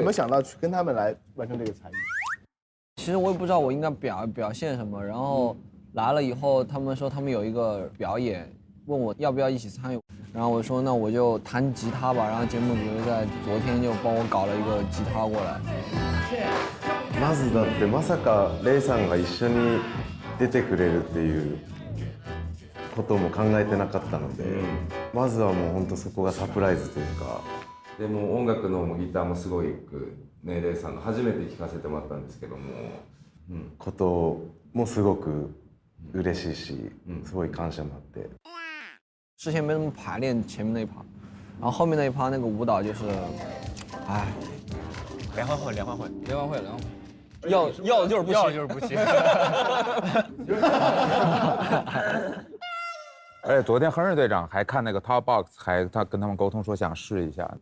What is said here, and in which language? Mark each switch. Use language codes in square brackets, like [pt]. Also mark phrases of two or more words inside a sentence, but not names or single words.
[zh] 怎么想到去跟他们来完成这个才艺？其实我也不知道我应该表现什么，然后来了以后，他们说他们有一个表演，问我要不要一起参与，然后我说那我就弹吉他吧，然后节目组在昨天就帮我搞了一个吉他过来。 [ja] まずだってまさかレイさんが一緒に出てくれるっていうことも考えてなかったので、まずはもう本当そこがサプライズというか、でも音楽のギターもすごいね、レイさんの初めて聴かせてもらったんですけども、こともすごく嬉しいし、すごい感謝もあって。 [zh] 之前没怎么排练前面那一趴，然后后面那一趴那个舞蹈就是，哎，联欢会，要的就是不要行，就是不行。而且昨天亨瑞队长还看那个 Top Box， 他跟他们沟通说想试一下。